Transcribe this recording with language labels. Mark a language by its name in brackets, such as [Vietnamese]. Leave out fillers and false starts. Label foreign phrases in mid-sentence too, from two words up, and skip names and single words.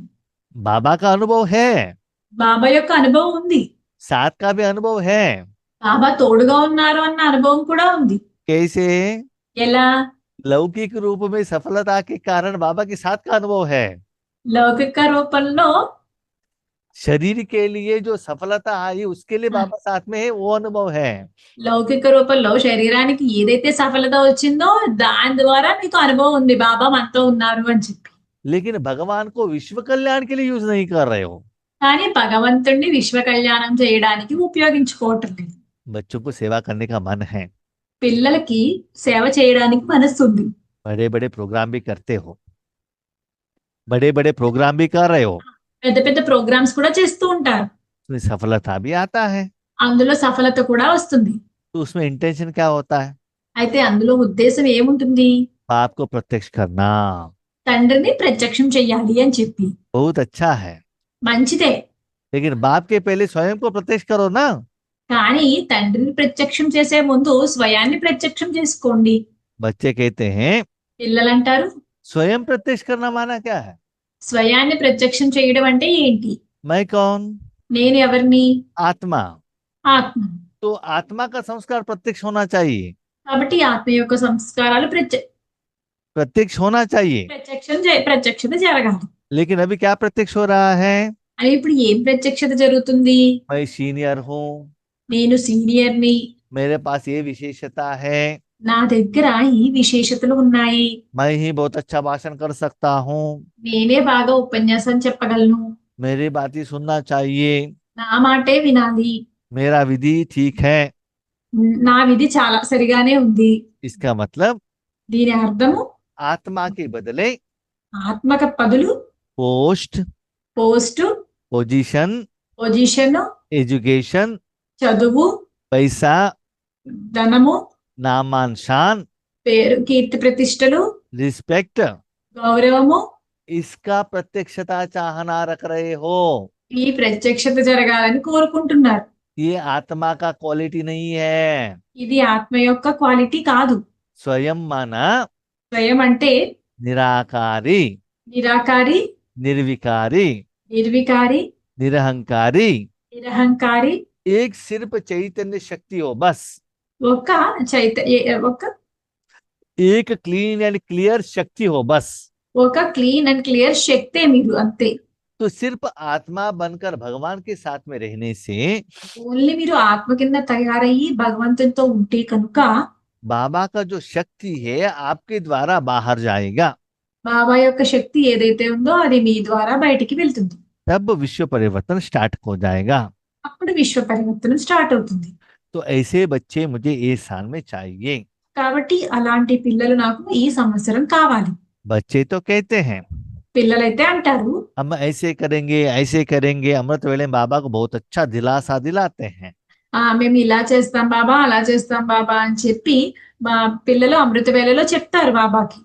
[Hindi] बाबा का अनुभव है, [Telugu] బాబా యొక్క అనుభవం ఉంది, [Hindi] साथ का भी अनुभव है। [Telugu] బాబా తోడుగా ఉన్నారు అన్న అనుభవం కూడా ఉంది. [Hindi] कैसे? [Telugu] ఎలా? [Hindi] लौकिक रूप में सफलता के कारण बाबा के साथ का अनुभव है। [Telugu] లౌకిక రూపంలో [Hindi] शरीर के लिए जो सफलता आई उसके लिए बाबा साथ में है, वो अनुभव है। [Telugu] లౌకిక రూపంలో శరీరానికి ఏదైతే సఫలత వచ్చిందో దాని ద్వారా మీకు అనుభవం ఉంది, బాబా మనతో ఉన్నారు అని చెప్పి. [Hindi] लेकिन भगवान को विश्व कल्याण के लिए यूज नहीं कर रहे हो। [Telugu] కానీ భగవంతుణ్ణి విశ్వ కళ్యాణం చేయడానికి ఉపయోగించుకోవటం లేదు. [Hindi] बच्चों को सेवा करने का मन है, [Telugu] పిల్లలకి సేవ చేయడానికి మనస్సు ఉంది, [Hindi] बड़े बड़े प्रोग्राम भी करते हो, बड़े बड़े प्रोग्राम भी कर रहे हो, [Telugu] పెద్ద పెద్ద ప్రోగ్రామ్స్ కూడా చేస్తూ ఉంటారు, [Hindi] उसमें सफलता भी आता है। [Telugu] అందులో సఫలత కూడా వస్తుంది. [Hindi] तो उसमें इंटेंशन क्या होता है? [Telugu] అయితే అందులో ఉద్దేశం ఏముంటుంది? [Hindi] बाप को प्रत्यक्ष करना। [Telugu] తండ్రిని ప్రత్యక్షం చెయ్యాలి అని చెప్పి. [Hindi] बहुत अच्छा है, [Telugu] మంచిదే, [Hindi] लेकिन बाप के पहले स्वयं को प्रत्यक्ष करो ना। [Telugu] కానీ తండ్రిని ప్రత్యక్షం చేసే ముందు స్వయాన్ని ప్రత్యక్షం చేసుకోండి. [Hindi] बच्चे कहते हैं [Telugu] పిల్లలంటారు [Hindi] स्वयं प्रत्यक्ष करना माना क्या है? [Telugu] స్వయాన్ని ప్రత్యక్షం చేయడం అంటే ఏంటి? [Hindi] मैं कौन? [Telugu] నేను ఎవరిని? [Hindi] आत्मा। [Telugu] ఆత్మ. [Hindi] तो आत्मा का संस्कार प्रत्यक्ष होना चाहिए, [Telugu] కాబట్టి ఆత్మ యొక్క సంస్కారాలు [Hindi] प्रत्यक्ष होना चाहिए। [Telugu] ప్రత్యక్షత జరగాలి. [Hindi] लेकिन अभी क्या प्रत्यक्ष हो रहा है? [Telugu] అని ఇప్పుడు ఏం ప్రత్యక్షత జరుగుతుంది? [Hindi] मैं सीनियर हूँ, [Telugu] నేను సీనియర్ని, [Hindi] मेरे पास ये विशेषता है, [Telugu] నా దగ్గర ఈ విశేషతలు ఉన్నాయి, [Hindi] मैं ही बहुत अच्छा भाषण कर सकता हूँ, [Telugu] నేనే బాగా ఉపన్యాసం చెప్పగలను, [Hindi] मेरी बात ही सुनना चाहिए, [Telugu] నా మాటే వినాలి, [Hindi] मेरा विधि ठीक है। [Telugu] నా విధి చాలా సరిగానే ఉంది. [Hindi] इसका मतलब [Telugu] దీని అర్థము [Hindi] आत्मा के बदले [Telugu] ఆత్మక బదులు [Hindi] पोस्ट, [Telugu] పోస్టు, [Hindi] पोजीशन, [Telugu] పొజిషన్, [Hindi] एजुकेशन, [Telugu] చదువు, [Hindi] पैसा, [Telugu] ధనము, [Hindi] नामान शान, [Telugu] పేరు, కీర్తి ప్రతిష్టలు, [Hindi] रिस्पेक्ट, [Telugu] గౌరవము, [Hindi] इसका प्रत्यक्षता चाहना रख रहे हो। [Telugu] ఈ ప్రత్యక్షత జరగాలని కోరుకుంటున్నారు. [Hindi] ये आत्मा का क्वालिटी नहीं है। [Telugu] ఇది ఆత్మ యొక్క క్వాలిటీ కాదు. [Hindi] स्वयं माना [Telugu] స్వయం అంటే [Hindi] निराकारी, [Telugu] నిరాకారి, [Hindi] निर्विकारी, [Telugu] నిర్వికారి, [Hindi] निरहंकारी, [Telugu] నిరహంకారి, [Hindi] एक सिर्फ चैतन्य शक्ति हो बस। [Telugu] ఒక ఒక [Hindi] एक [English] clean and clear [Hindi] शक्ति हो बस। [Telugu] ఒక [English] clean and clear [Telugu] శక్తే మీరు, అంతే. [Hindi] तो सिर्फ आत्मा बनकर भगवान के साथ में रहने से [Telugu] ఓన్లీ మీరు ఆత్మ కింద తయారయ్యి భగవంతునితో ఉంటే కనుక [Hindi] बाबा का जो शक्ति है आपके द्वारा बाहर जाएगा, [Telugu] బాబా యొక్క శక్తి ఏదైతే ఉందో అది మీ ద్వారా బయటికి వెళ్తుంది. [Hindi] तब विश्व परिवर्तन स्टार्ट हो जाएगा। [Telugu] అప్పుడు విశ్వ పరివర్తనం స్టార్ట్ అవుతుంది. [Hindi] तो ऐसे बच्चे मुझे इस साल में चाहिए। [Telugu] కాబట్టి అలాంటి పిల్లలు నాకు ఈ సంవత్సరం కావాలి. [Hindi] बच्चे तो कहते हैं [Telugu] పిల్లలైతే అంటారు [Hindi] हम ऐसे करेंगे। अमृत वेले में बाबा को बहुत अच्छा दिलासा दिलाते हैं। [Telugu] మేము ఇలా చేస్తాం బాబా, అలా చేస్తాం బాబా అని చెప్పి మా పిల్లలు అమృత వేళలో చెప్తారు బాబాకి.